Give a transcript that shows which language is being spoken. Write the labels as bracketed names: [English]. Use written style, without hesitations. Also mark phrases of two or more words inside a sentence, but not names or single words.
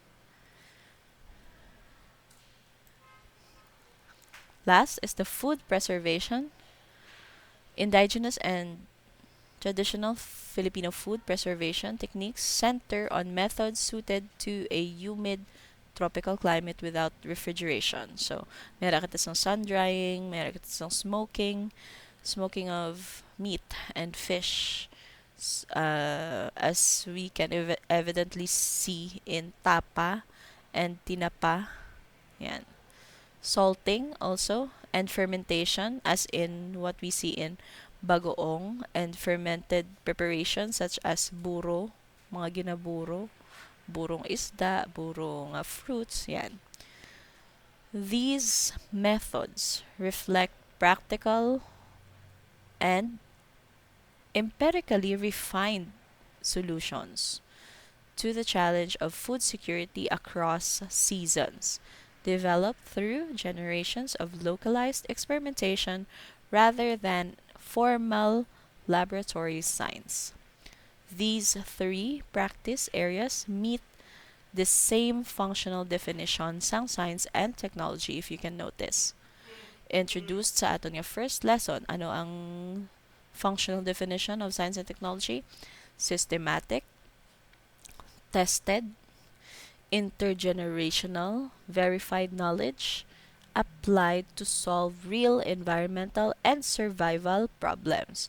[English] Last is the food preservation. Indigenous and traditional Filipino food preservation techniques center on methods suited to a humid tropical climate without refrigeration. So, [Hiligaynon] meron kita sang [English] sun drying, [Hiligaynon] meron kita sang [English] smoking of meat and fish, as we can evidently see in tapa and tinapa. Yan. Salting also, and fermentation, as in what we see in bagoong, and fermented preparations such as buro, [Hiligaynon] mga ginaburo, burong isda, [English] burong fruits, yan. These methods reflect practical and empirically refined solutions to the challenge of food security across seasons, developed through generations of localized experimentation rather than formal laboratory science. These three practice areas meet the same functional definition sang science and technology, if you can notice. Introduced [Hiligaynon] sa aton nga [English] first lesson, [Hiligaynon] ano ang [English] functional definition of science and technology? Systematic, tested, intergenerational, verified knowledge applied to solve real environmental and survival problems.